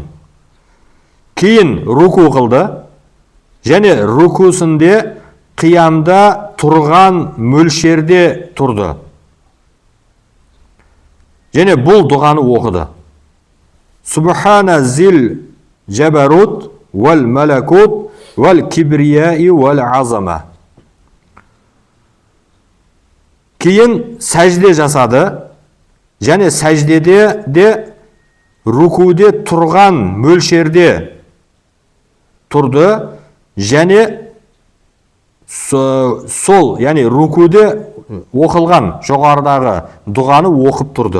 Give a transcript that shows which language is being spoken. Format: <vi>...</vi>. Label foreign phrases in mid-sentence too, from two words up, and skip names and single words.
<kk>Кейін руку қылды, және рукусінде қиямда тұрған мөлшерде тұрды. Және бұл дұғаны оқыды.</kk> <ar>سبحان ذي الجبروت والملكوت والكبرياء والعظمة.</ar> <kk>Кейін сәжде жасады, және сәждеде де рукуде тұрған мөлшерде тұрды, және сол, яғни рукуде оқылған жоғарыдағы дұғаны оқып тұрды.</kk>